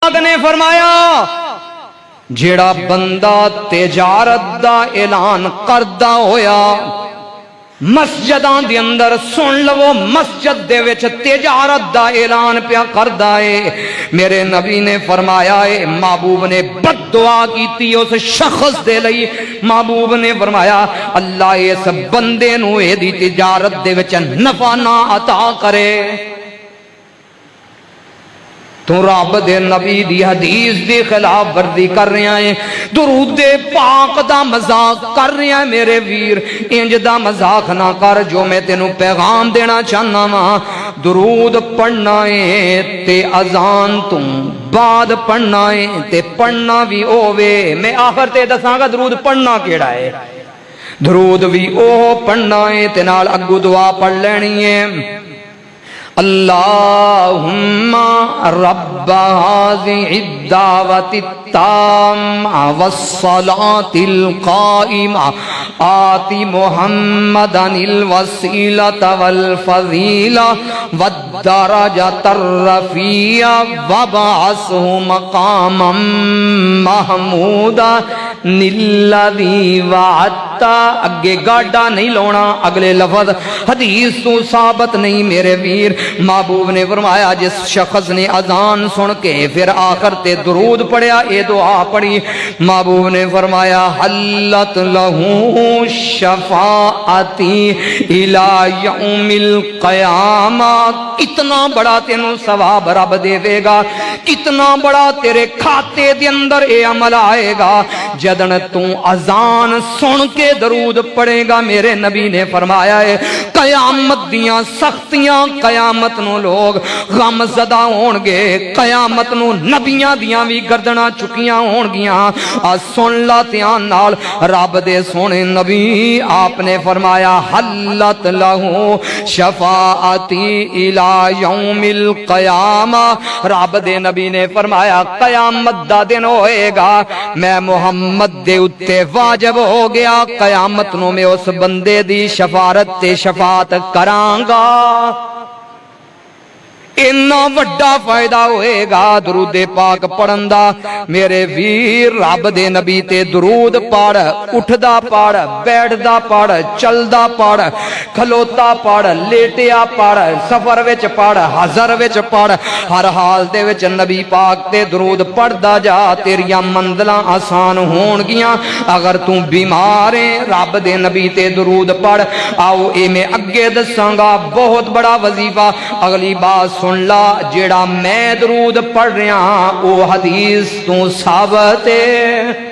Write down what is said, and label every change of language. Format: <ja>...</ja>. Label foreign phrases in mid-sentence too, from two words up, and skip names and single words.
<pa>پاک نے فرمایا جیڑا بندہ تجارت دا اعلان کردا ہویا مسجداں دے اندر سن لو مسجد دے وچ تجارت دا اعلان پیا کردا ہے میرے نبی نے فرمایا ہے محبوب نے بد دعا کیتی اس شخص دے لئی محبوب نے فرمایا اللہ اس بندے نو اے دی تجارت دے وچ نفع نہ عطا کرے تو رب دے نبی دی حدیث دی خلاف ورزی کر رہا ہے درود پاک دا مذاق کر رہا ہے میرے ویر انج دا مذاق نہ کر جو میں تینوں پیغام دینا چاہنا وا درود پڑھنا ہے تے اذان تو بعد پڑھنا ہے تے پڑھنا بھی ہووے میں آخر تے دساں گا درود پڑھنا کیڑا ہے درود بھی اوہ پڑھنا ہے تے نال اگو دعا پڑھ لینی ہے</pa> <ar>اللہم رب هذه الدعوة التامة والصلاة القائمة آت محمدا الوسيلة والفضيلة والدرجة الرفيعة وابعثه مقاما محمودا الذي وعدت</ar> <pa>اگے گاڑا نہیں لونا اگلے لفظ حدیث تو ثابت نہیں میرے ویر محبوب نے فرمایا جس شخص نے اذان سن کے پھر آخر تے درود پڑھیا اے دعا پڑھی محبوب نے فرمایا</pa> <ar>حلت لہو شفاعتی الی یوم القیامہ</ar> <pa>کتنا بڑا تینوں ثواب رب دے دے گا کتنا بڑا تیرے کھاتے دے اندر اے عمل آئے گا جدن تو اذان سن کے درود پڑھے گا میرے نبی نے فرمایا ہے قیامت دیاں سختیاں قیامت نو لوگ غم زدہ ہونگے قیامت نو نبیاں دیاں بھی گردنا چکیاں ہونگیاں سن لا تیان نال رب دے سونے نبی آپ نے فرمایا</pa> <ar>حلت لہو شفاعتی الی یوم القیامہ</ar> <pa>رب دے نبی نے فرمایا قیامت دا دن ہوئے گا میں محمد دے اتے واجب ہو گیا قیامت نو میں اس بندے دی شفاعت تے شفاعت کرانگا اتنا وڈا فائدہ ہوئے گا درود پاک پڑھن دا میرے ویر رب دے نبی تے درود پڑھ اٹھدا پڑھ بیٹھدا پڑھ چلدا پڑھ کھلوتا پڑھ لیٹیا پڑھ سفر وچ پڑھ حضر وچ پڑھ ہر حال دے وچ نبی پاک تے درود پڑھدا جا تیریاں منزلاں آسان ہون گیاں اگر تو بیمار ہے رب دے نبی تے درود پڑھ آؤ اے میں اگے دساں گا بہت بڑا وظیفہ اگلی بات سن لا جیڑا میں درود پڑھ رہا ہاں او حدیث تو ثابت ہے</pa>